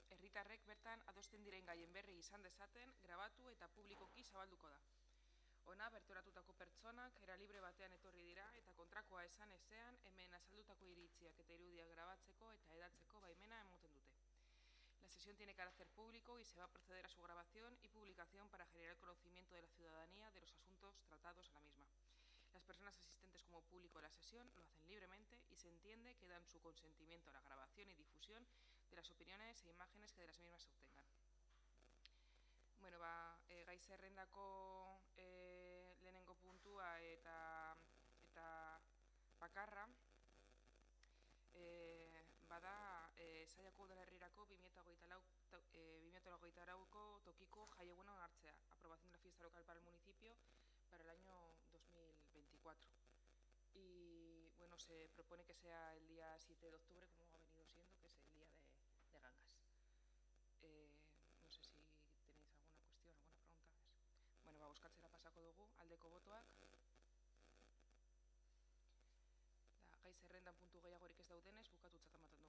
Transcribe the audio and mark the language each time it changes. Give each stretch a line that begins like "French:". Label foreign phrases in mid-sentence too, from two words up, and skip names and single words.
Basque: herritarrek bertan adosten diren gaien berri izan dezaten, grabatu eta publikoki zabalduko da. Ona, bertoratutako pertsonak era libre batean etorri dira eta kontrakoa esan ezean hemen azaldutako iritziak eta irudiak grabatzeko eta hedatzeko baimena emoten dute.
Spanish: La sesión tiene carácter público y se va a proceder a su grabación y publicación para generar conocimiento de la ciudadanía de los asuntos tratados en la misma. Las personas asistentes como público a la sesión lo hacen libremente y se entiende que dan su consentimiento a la grabación y difusión de las opiniones e imágenes que de las mismas se obtengan.
Basque: Bueno, gai zerrendako lehenengo puntua eta bakarra bada Zallako udalerrirako 2024ko tokiko jaieguna onartzea,
Spanish: aprobación de la fiesta local para el municipio para el año 2024. Y bueno, se propone que sea el día 7 de octubre, como ha venido siendo, que es el día de Gangas. No sé si tenéis alguna cuestión, alguna pregunta.
Basque: Bueno, bozkatzera pasako dugu, aldeko botoak. Gai zerrendan puntu gehiagorik ez daudenez, bukatutzat